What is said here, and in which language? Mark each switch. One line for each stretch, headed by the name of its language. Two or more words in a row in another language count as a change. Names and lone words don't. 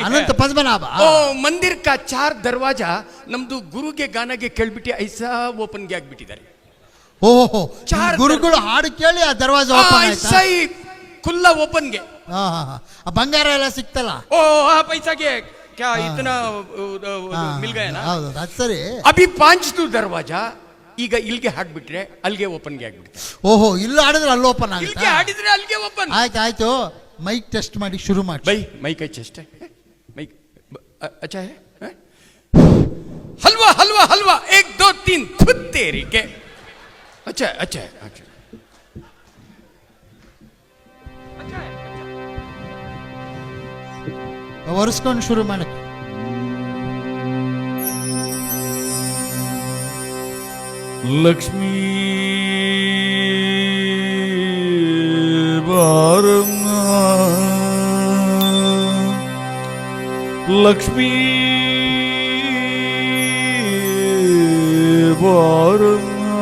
Kannada: ಅನಂತ ಪದ್ಮನಾಭ.
Hindi: ओ मंदिर का 4 दरवाज़ा
Kannada: ನಮ್ದು ಗುರುಗೆ ಗಾನಗೆ ಕೇಳ್ಬಿಟ್ಟು ಐಸಾ ಓಪನ್ಗೆ ಆಗ್ಬಿಟ್ಟಿದ್ದಾರೆ. ಓಹೋ, ಗುರುಗಳು ಹಾಡು ಕೇಳಿ ಆ ದರ್ವಾಜ ಓಪನ್ ಆಯ್ತಾ? ಖುಲ್ಲಾ ಓಪನ್ಗೆ. ಬಂಗಾರ ಎಲ್ಲ ಸಿಕ್ತಲ್ಲ.
Hindi: ओ पैसागे क्या इतना मिल गया ना?
Kannada: ಹೌದು, ಅದು ಸರಿ.
Hindi: अभी 5 दरवाज़ा
Kannada: ಈಗ ಇಲ್ಲಿಗೆ ಹಾಡ್ಬಿಟ್ರೆ ಅಲ್ಲಿಗೆ ಓಪನ್ಗೆ ಆಗ್ಬಿಡುತ್ತೆ. ಓಹೋ, ಇಲ್ಲಿ ಹಾಡಿದ್ರೆ ಅಲ್ಲಿ ಓಪನ್ ಆಗುತ್ತೆ. ಇಲ್ಲಿಗೆ ಹಾಡಿದ್ರೆ ಅಲ್ಲಿಗೆ ಓಪನ್. ಆಯ್ತು,
English: mic test
Kannada: ಮಾಡಿ ಶುರು ಮಾಡಿ.
English: bye mic test mic
Hindi: अच्छा है. हलवा हलवा हलवा 1 2 3 थुत्तेरी के. अच्छा अच्छा अच्छा
Kannada: ಒರೆಸ್ಕೊಂಡು ಶುರು ಮಾಡಕ್ಕೆ. ಲಕ್ಷ್ಮೀ ಬಾರಮ್ಮ, ಲಕ್ಷ್ಮೀ ಬಾರಮ್ಮ,